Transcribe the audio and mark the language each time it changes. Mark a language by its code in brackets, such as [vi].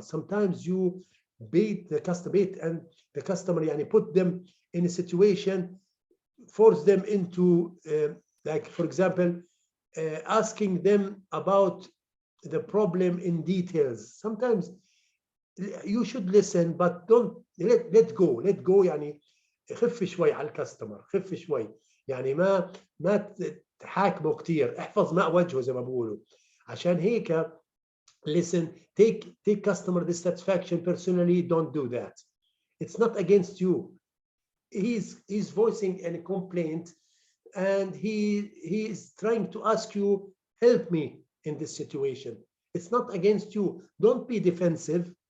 [en] Sometimes you bait the customer, and the customer put them in a situation, force them into like, for example, asking them about the problem in details. Sometimes you should listen, but don't let go. [ar] خف شوي على الكاستمر، خف شوي، ما تحاكمه كتير، احفظ ماء وجهه زي ما بقولوا. عشان هيك [en] listen, take customer dissatisfaction personally. Don't do that. It's not against you. He's voicing a complaint and he is trying to ask you, help me in this situation. It's not against you. Don't be defensive.